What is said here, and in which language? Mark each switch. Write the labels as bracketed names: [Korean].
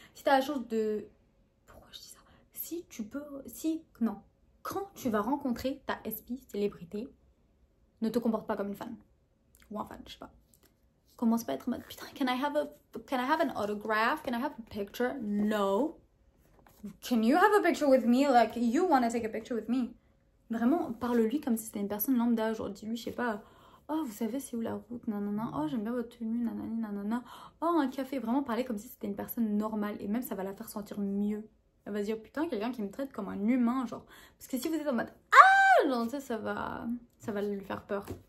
[French] Si tu as la chance de... Pourquoi je dis ça? Si tu peux... Si... Non. Quand tu vas rencontrer ta SP, célébrité, ne te comporte pas comme une fan. Ou un fan, je sais pas. Commence pas à être en mode, putain, [English] can I have an autograph? Can I have a picture? No. Can you have a picture with me? Like, you want to take a picture with me? [French] Vraiment, parle-lui comme si c'était une personne lambda. Genre, dis-lui, je sais pas, oh, vous savez, c'est où la route? Nanana. Oh, j'aime bien votre tenue. Nanani, nanana. Oh, un café. Vraiment, parler comme si c'était une personne normale. Et même, ça va la faire sentir mieux. Elle va se dire, putain, quelqu'un qui me traite comme un humain, genre. Parce que si vous êtes en mode, ah, genre, tu sais, ça va lui faire peur.